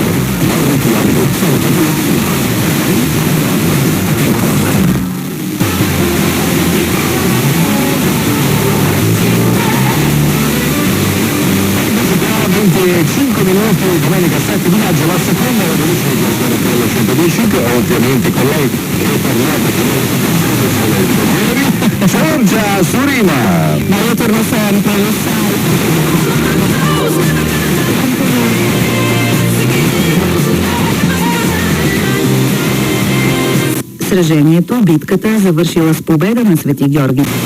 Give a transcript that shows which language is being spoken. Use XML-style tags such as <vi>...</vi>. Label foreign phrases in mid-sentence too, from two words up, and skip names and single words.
<it>RTL 25 minuti, domenica 7 di maggio, la seconda edizione di RTL 125, ovviamente con lei che parlate con Giorgia Surima. Ma io torno sempre, lo sai.</it> <bg>Сражението, битката, завършила с победа на Свети Георги.</bg>